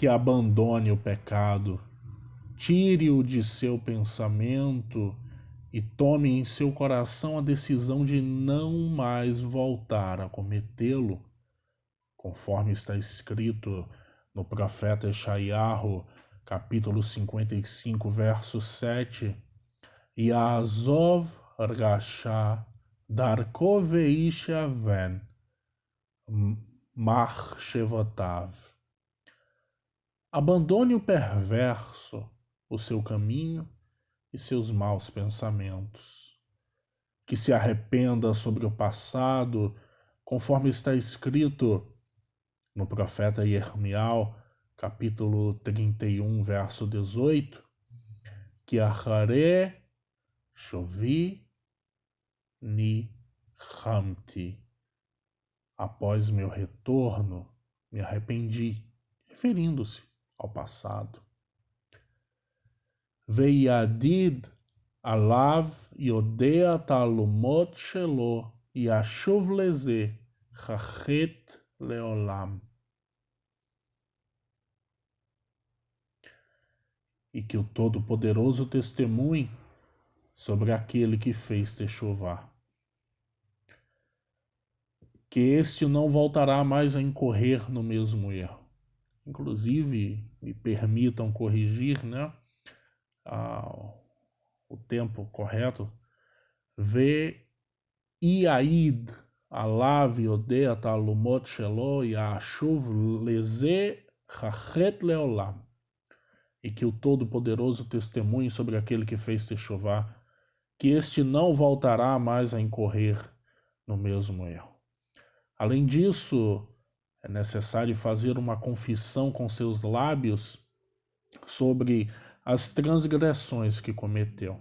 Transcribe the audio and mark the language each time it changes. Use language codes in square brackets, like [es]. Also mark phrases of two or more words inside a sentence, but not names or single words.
[pt] abandone o pecado, tire-o de seu pensamento e tome em seu coração a decisão de não mais voltar a cometê-lo, conforme está escrito no profeta Eshayahu, capítulo 55, verso 7, [he] יעזב רשע דרכו ואיש און מחשבתיו. [pt] Abandone o perverso, o seu caminho e seus maus pensamentos. Que se arrependa sobre o passado, conforme está escrito no profeta Yermial, capítulo 31, verso 18, que [he] אחרי שובי נחמתי. [pt] Após meu retorno, me arrependi, referindo-se ao passado. [he] ויעיד עליו יודע תעלומות שלא ישוב לזה חטא לעולם. [pt] E que o Todo-Poderoso testemunhe sobre aquele que fez Techuvá, que este não voltará mais a incorrer no mesmo erro. Inclusive, me permitam corrigir, né, o tempo correto. [he] ו יעיד עליו יודע תעלומות שלא ישוב לזה חטא לעולם. [pt] E que o Todo-Poderoso testemunhe sobre aquele que fez Techuvá, que este não voltará mais a incorrer no mesmo erro. Além disso, é necessário fazer uma confissão com seus lábios sobre as transgressões que cometeu.